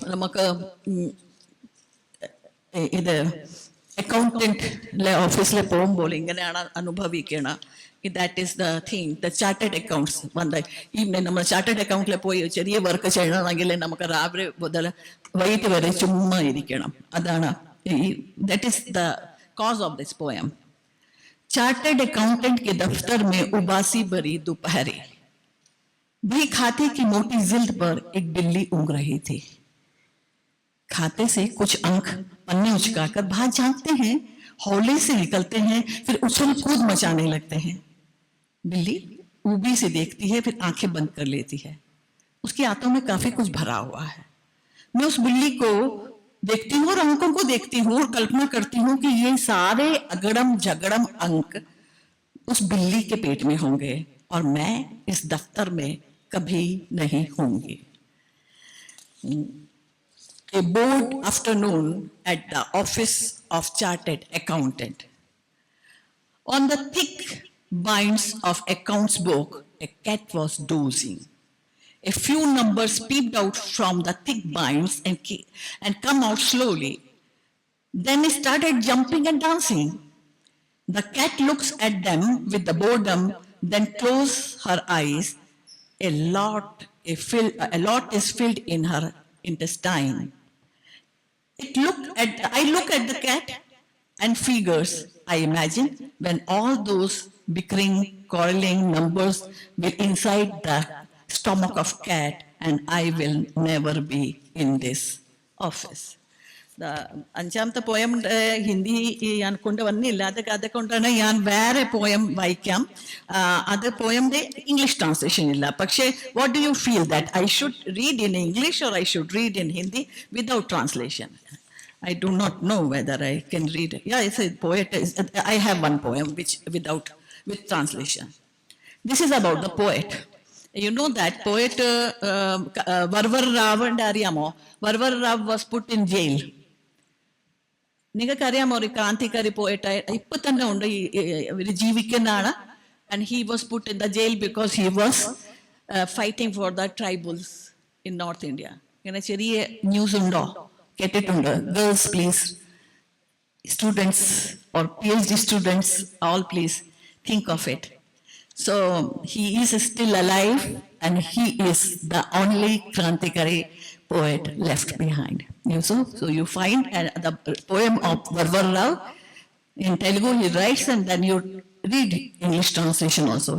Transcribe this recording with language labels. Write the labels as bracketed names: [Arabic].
[Malayalam] നമുക്ക് ഇത് അക്കൗണ്ടന്റ് ഓഫീസിൽ പോകുമ്പോൾ ഇങ്ങനെയാണ് അനുഭവിക്കണം. [English] That is the thing. [Malayalam] The chartered accounts വന്ന് ഈവനിങ് നമ്മൾ ചാർട്ടേഡ് അക്കൗണ്ടിൽ പോയി ചെറിയ വർക്ക് ചെയ്യണമെങ്കിൽ നമുക്ക് രാവിലെ മുതൽ വൈകിട്ട് വരെ ചുമ്മാ ഇരിക്കണം. അതാണ് [English] That is the cause of this poem. [Hindi] Chartered accountant के दफ्तर में उबासी भरी दोपहरी, भाई खाते की मोटी जिल्द पर एक बिल्ली ऊँग रही थी। खाते से कुछ अंक पन्ने उचकाकर बाहर झांकते हैं, हौले से निकलते हैं, फिर उछल कूद मचाने लगते हैं। बिल्ली ऊबी से देखती है, फिर आंखें बंद कर लेती है। उसकी आंतों में काफी कुछ भरा हुआ है। मैं उस बिल्ली को देखती हूँ और अंकों को देखती हूँ और कल्पना करती हूँ कि ये सारे अगड़म झगड़म अंक उस बिल्ली के पेट में होंगे और मैं इस दफ्तर में कभी नहीं होंगी। [English] A bored afternoon at the office of chartered accountant. On the thick binds of accounts book, a cat was dozing. A few numbers peeped out from the thick binds and come out slowly. Then it started jumping and dancing. The cat looks at them with the boredom, then closes her eyes. A lot is filled in her intestine. I look at the cat and figures, I imagine, when all those bickering, quarreling numbers will inside the stomach of cat and I will never be in this office. [Malayalam] അഞ്ചാമത്തെ poem Hindi ഞാൻ കൊണ്ടുവന്നില്ല, അതുകൊണ്ടാണ് ഞാൻ വേറെ poem വായിക്കാം. അത് പോയമിന്റെ English translation ഇല്ല. പക്ഷേ [English] What do you feel that I should read in English or I should read in Hindi without translation? I do not know whether I can read it. Yeah, it's a poet. I have one poem with translation. This is about the poet. You know that poet Varvar Rao and Ariyamo. Varvar Rao was put in jail. [Malayalam] നിങ്ങൾക്കറിയാമോ ഒരു ക്രാന്തികാരി പോയിട്ടായി ഇപ്പൊ തന്നെ ഉണ്ട്, ഒരു ജീവിക്കുന്നതാണ്. [English] And he was put in the jail because he was fighting for the tribals in North India. [Malayalam] ഇങ്ങനെ ചെറിയ news ഉണ്ടോ, കേട്ടിട്ടുണ്ടോ? [English] Girls, please, students or PhD students, all please think of it. So he is still alive and he is the only Krantikari poet left behind. So you find the poem of Varvar Rao in Telugu, he writes, and then you read English translation also.